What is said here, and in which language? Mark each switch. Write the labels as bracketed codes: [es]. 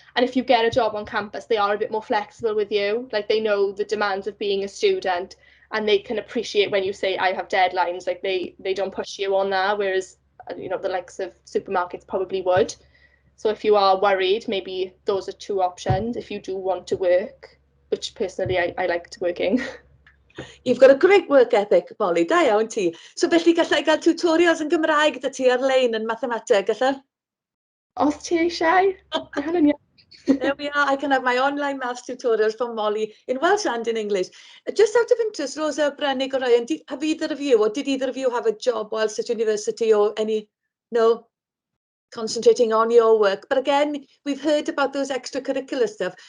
[en] And if you get a job on campus, they are a bit more flexible with you. Like they know the demands of being a student, and they can appreciate when you say I have deadlines. Like they don't push you on that, whereas the likes of supermarkets probably would. So if you are worried, maybe those are two options if you do want to work, which personally I liked working. You've got a great work ethic, Molly, [cy] da iawn ti. So felly gallai gael tutorials yn Gymraeg da ti ar-lein yn mathemateg, gallai? Os ti eisiau, mae hynny'n iawn. [en] There we are. I can have my online maths tutorials from Molly in Welsh and in English. Just out of interest, Rosa, Brennig or Ryan, have either of you, or did either of you have a job whilst at university or any, no? Concentrating on your work. But again, we've heard about those extracurricular stuff.